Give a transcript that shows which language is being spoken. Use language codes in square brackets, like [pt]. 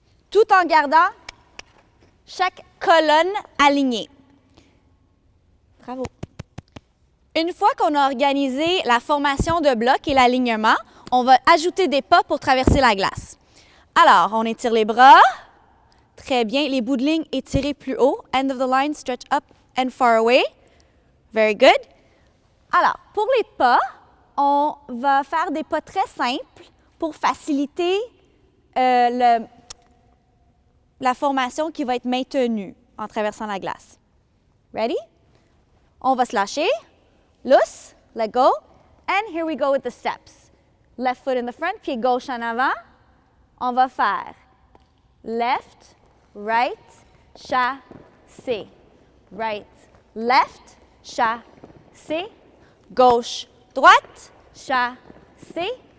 [fr] Tout en gardant chaque colonne alignée. Bravo. Une fois qu'on a organisé la formation de bloc et l'alignement, on va ajouter des pas pour traverser la glace. Alors, on étire les bras. Très bien. Les bouts de ligne étirés plus haut. [en] End of the line, stretch up and far away. Very good. [fr] Alors, pour les pas, on va faire des pas très simples pour faciliter la formation qui va être maintenue en traversant la glace. [en] Ready? [fr] On va se lâcher. [en] Loose, let go. And here we go with the steps. Left foot in the front, [fr] pied gauche en avant. On va faire [en] left, right, [fr] chassé. [en] Right, left, [fr] chassé. Gauche, droite, chassé.